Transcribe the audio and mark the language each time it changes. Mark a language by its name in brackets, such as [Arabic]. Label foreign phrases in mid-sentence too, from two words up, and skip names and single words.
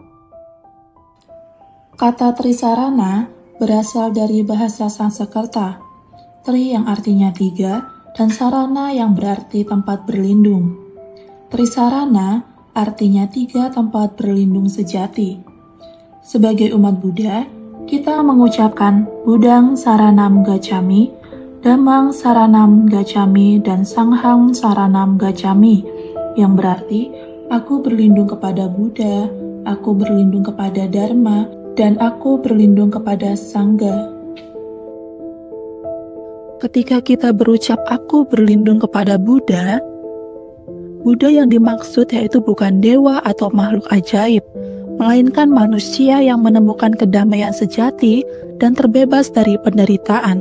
[Indonesian] Kata Trisarana berasal dari bahasa Sanskerta, Tri yang artinya 3, dan Sarana yang berarti tempat berlindung. Trisarana artinya 3 tempat berlindung sejati. Sebagai umat Buddha, kita mengucapkan [Pali] Buddhang Saranam Gacchami, Dhammang Saranam Gacchami, dan Sanghang Saranam Gacchami, [Indonesian] yang berarti aku berlindung kepada Buddha, aku berlindung kepada Dharma, dan aku berlindung kepada Sangha. Ketika kita berucap aku berlindung kepada Buddha, Buddha yang dimaksud yaitu bukan dewa atau makhluk ajaib, melainkan manusia yang menemukan kedamaian sejati dan terbebas dari penderitaan.